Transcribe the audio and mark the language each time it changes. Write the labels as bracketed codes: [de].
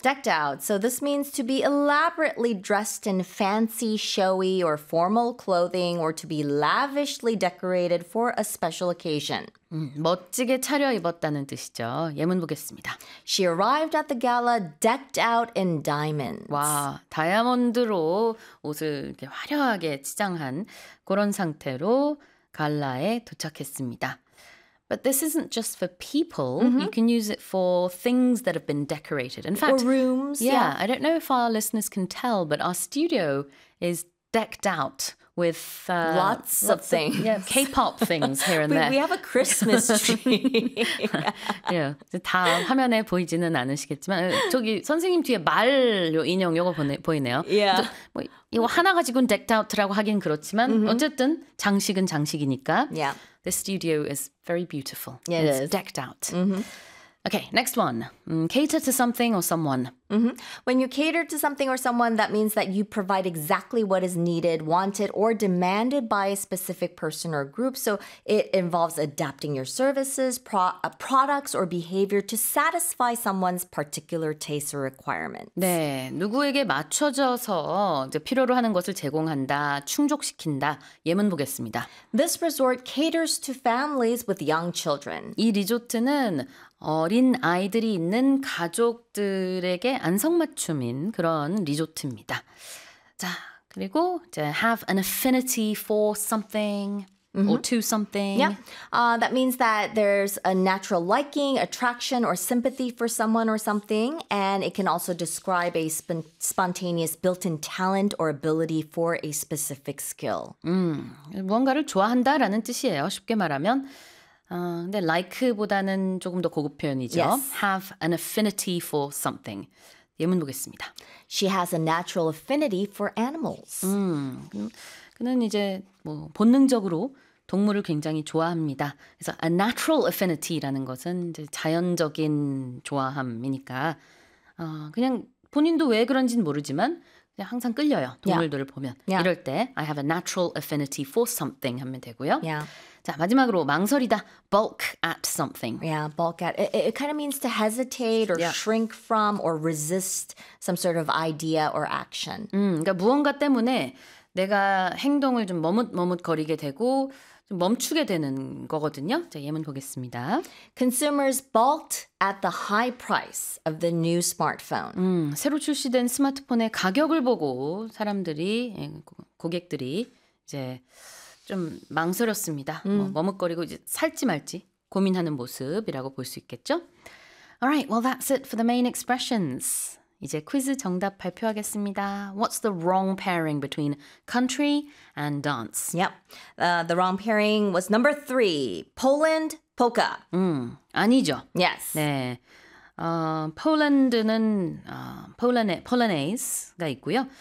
[en] Decked out. So this means to be elaborately dressed in fancy, showy, or formal clothing, or to be lavishly decorated for a special occasion. [ko] 멋지게 차려입었다는 뜻이죠. 예문 보겠습니다. [en] She arrived at the gala decked out in diamonds. [ko] 와, 다이아몬드로 옷을 이렇게 화려하게 치장한 그런 상태로 갈라에 도착했습니다. [en] But this isn't just for people. Mm-hmm. You can use it for things that have been decorated. In fact, or rooms. Yeah, I don't know if our listeners can tell, but our studio is decked out with lots of things. Yes. K-pop things here and there. We have a Christmas tree. Yeah. [ko] 다 화면에 보이지는 않으시겠지만 저기 선생님 뒤에 말 요 인형 요거 보이네요. [en] Yeah. [ko] 뭐 이거 하나 가지고는 decked out라고 하긴 그렇지만 mm-hmm. 어쨌든 장식은 장식이니까. [en] Yeah. This studio is very beautiful. Yeah, it's it is. Decked out. Mm-hmm. Okay, next one. Cater to something or someone. Mm-hmm. When you cater to something or someone, that means that you provide exactly what is needed, wanted, or demanded by a specific person or group. So it involves adapting your services, products, or behavior to satisfy someone's particular taste or requirement. [ko] 네, 누구에게 맞춰져서 이제 필요로 하는 것을 제공한다, 충족시킨다. 예문 보겠습니다. [en] This resort caters to families with young children. [ko] 이 리조트는 어린 아이들이 있는 가족들에게 안성맞춤인 그런 리조트입니다. 자, 그리고 이제 [en] have an affinity for something mm-hmm. or to something. Yeah. That means that there's a natural liking, attraction, or sympathy for someone or something, and it can also describe a spontaneous built-in talent or ability for a specific skill. [ko] 무언가를 좋아한다라는 뜻이에요. 쉽게 말하면. 근데 like보다는 조금 더 고급 표현이죠. [en] Yes. Have an affinity for something. [ko] 예문 보겠습니다. [en] She has a natural affinity for animals. [ko] 그는 이제 뭐 본능적으로 동물을 굉장히 좋아합니다. 그래서 a natural affinity라는 것은 이제 자연적인 좋아함이니까 그냥 본인도 왜 그런지는 모르지만 그냥 항상 끌려요. 동물들을 [en] yeah. [ko] 보면. [en] Yeah. [ko] 이럴 때 [en] I have a natural affinity for something [ko] 하면 되고요. [en] Yeah. [ko] 자, 마지막으로 망설이다. [en] Bulk at something. Yeah, bulk at. It kind of means to hesitate or yeah. shrink from or resist some sort of idea or action. [ko] 그러니까 무언가 때문에 내가 행동을 좀 머뭇머뭇거리게 되고 좀 멈추게 되는 거거든요. 자, 예문 보겠습니다. [en] Consumers bulked at the high price of the new smartphone. [ko] 새로 출시된 스마트폰의 가격을 보고 사람들이, 고객들이 이제 좀 망설였습니다. 머뭇거리고 이제 살지 말지 고민하는 모습이라고 볼 수 있겠죠? [en] Alright, well that's it for the main expressions. [ko] 이제 퀴즈 정답 발표하겠습니다. [en] What's the wrong pairing between country and dance? Yep, the wrong pairing was number 3, Poland polka. [ko] 아니죠? [en] Yes. [ko] 네. 폴란드는 폴라네즈가 있고요.